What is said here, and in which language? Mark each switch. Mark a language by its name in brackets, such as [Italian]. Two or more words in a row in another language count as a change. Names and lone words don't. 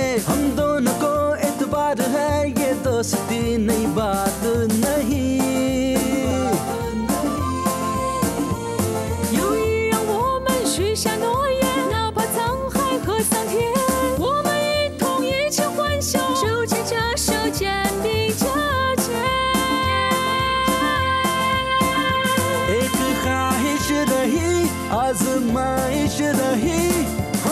[Hindi] हम दोनों को एतबार है, ये दोस्ती नई बात नहीं। [Chinese] 有一样我们许下诺言，哪怕沧海和桑田，我们一同一起欢笑，手牵着手，肩并着肩。 [Hindi] एक ख्वाहिश रही आजमाइश रही,